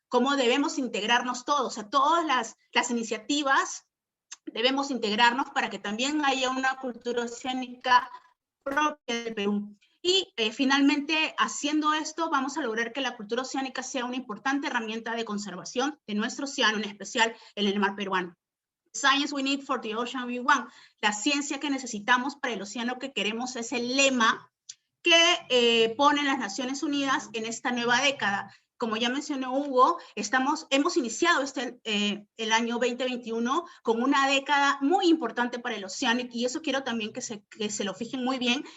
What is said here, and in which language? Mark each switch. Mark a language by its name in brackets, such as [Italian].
[Spanish] ¿Cómo debemos integrarnos todos? O sea, todas las iniciativas debemos integrarnos para que también haya una cultura oceánica propia del Perú. Y finalmente, haciendo esto, vamos a lograr que la cultura oceánica sea una importante herramienta de conservación de nuestro océano, en especial en el mar peruano. [English] Science we need for the ocean we want. [Spanish] La ciencia que necesitamos para el océano que queremos es el lema que ponen las Naciones Unidas en esta nueva década. Como ya mencionó Hugo, hemos iniciado el año 2021 con una década muy importante para el océano, y eso quiero también que se lo fijen muy bien.